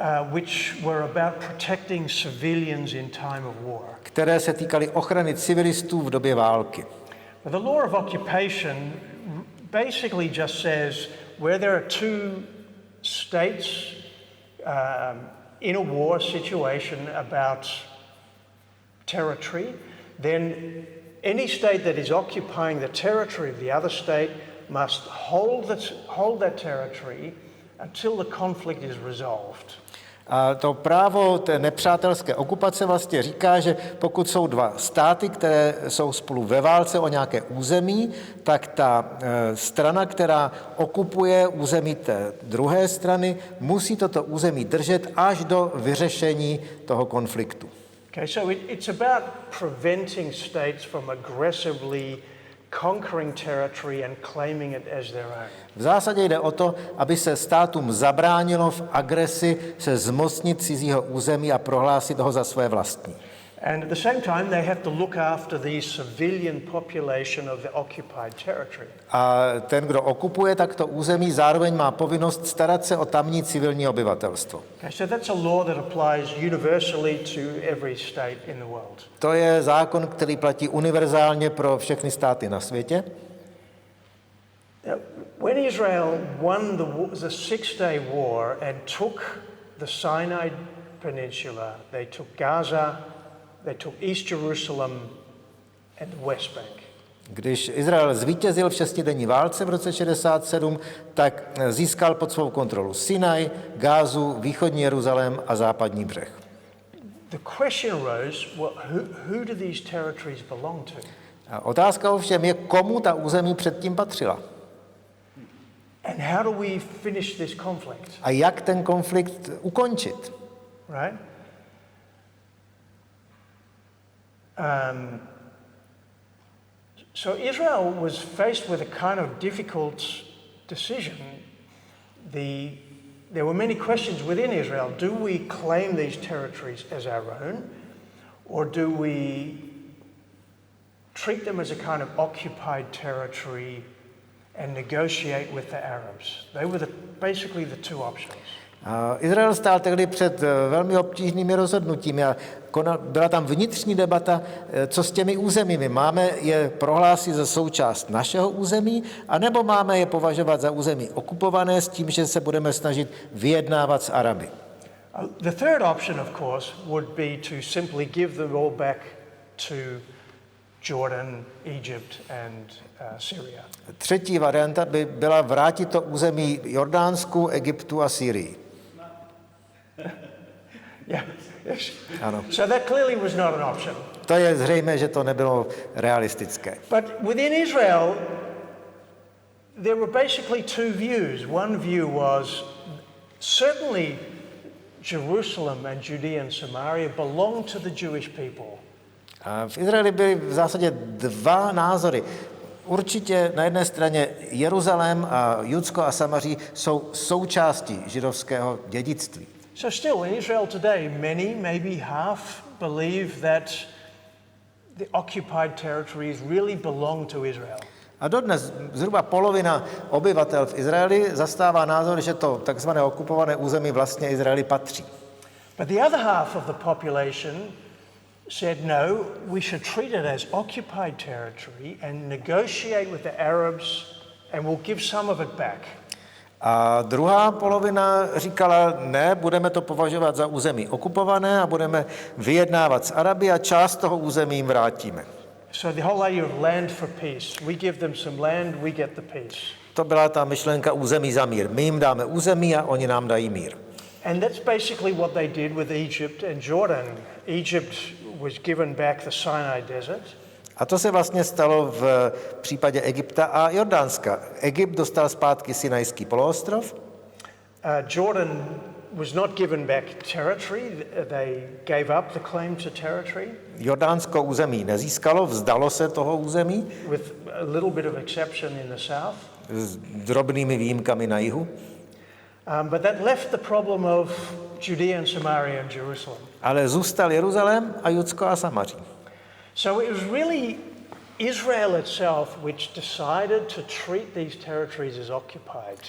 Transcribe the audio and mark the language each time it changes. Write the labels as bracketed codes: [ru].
[en] Which were about protecting civilians in time of war. [cs] které se týkaly ochrany civilistů v době války. [en] But the law of occupation basically just says where there are two states in a war situation about territory, then any state that is occupying the territory of the other state must hold that territory until the conflict is resolved. [cs] A to právo té nepřátelské okupace vlastně říká, že pokud jsou dva státy, které jsou spolu ve válce o nějaké území, tak ta strana, která okupuje území té druhé strany, musí toto území držet až do vyřešení toho konfliktu. [en] Okay, so it's about preventing states from aggressively conquering territory and claiming it as their own. [cs] V zásadě jde o to, aby se státům zabránilo v agresi se zmocnit cizího území a prohlásit ho za své vlastní. [en] And at the same time, they have to look after the civilian population of the occupied territory. [cs] A ten, kdo okupuje takto území, zároveň má povinnost starat se o tamní civilní obyvatelstvo. [en] Okay, so that's a law that applies universally to every state in the world. [cs] To je zákon, který platí univerzálně pro všechny státy na světě. [en] When Israel won the Six-Day War and took the Sinai Peninsula, they took Gaza, they took East Jerusalem and the West Bank. [cs] Když Izrael zvítězil v šestidenní válce v roce 67, tak získal pod svou kontrolu Sinaj, Gázu, východní Jeruzalém a západní břeh. [en] the question rose, well, who do these territories belong to? [cs] A otázka ovšem je, komu ta území předtím patřila. [en] And how do we finish this conflict? [cs] A jak ten konflikt ukončit? [en] Right? So Israel was faced with a kind of difficult decision. There were many questions within Israel. Do we claim these territories as our own, or do we treat them as a kind of occupied territory and negotiate with the Arabs? They were basically the two options. [cs] Izrael stál tehdy před velmi obtížnými rozhodnutími a byla tam vnitřní debata, co s těmi územími. Máme je prohlásit za součást našeho území, anebo máme je považovat za území okupované s tím, že se budeme snažit vyjednávat s Araby. [en] The third option, of course, would be to simply give them all back to Jordan, Egypt and Syria. [cs] Třetí varianta by byla vrátit to území Jordánsku, Egyptu a Syrii. [en] Yeah, yes. [cs] Ano. [en] So that clearly was not an option. [cs] To je zřejmé, že to nebylo realistické. [en] But within Israel, there were basically two views. One view was certainly Jerusalem and Judea and Samaria belonged to the Jewish people. [cs] A v Izraeli byly v zásadě dva názory. Určitě na jedné straně Jeruzalém a Judsko a Samaří jsou součástí židovského dědictví. [en] So still in Israel today, many, maybe half, believe that the occupied territories really belong to Israel. [cs] A dodnes zhruba polovina obyvatel v Izraeli zastává názor, že to takzvané okupované území vlastně Izraeli patří. [en] But the other half of the population said no, we should treat it as occupied territory and negotiate with the Arabs and we'll give some of it back. [cs] A druhá polovina říkala, ne, budeme to považovat za území okupované a budeme vyjednávat s Araby a část toho území jim vrátíme. [en] So the whole idea of land for peace. We give them some land, we get the peace. [cs] To byla ta myšlenka území za mír. My jim dáme území a oni nám dají mír. [en] And that's basically what they did with Egypt and Jordan. Egypt was given back the Sinai desert. [cs] A to se vlastně stalo v případě Egypta a Jordánska. Egypt dostal zpátky Sinajský poloostrov. [en] Jordan was not given back territory. They gave up the claim to territory. [cs] Jordánsko území nezískalo, vzdalo se toho území. [en] With a little bit of exception in the south. [cs] S drobnými výjimkami na jihu. [en] But that left the problem of Judea and Samaria and Jerusalem. [cs] Ale zůstal Jeruzalém a Judsko a Samaří. [en] So it was really Israel itself which decided to treat these territories as occupied.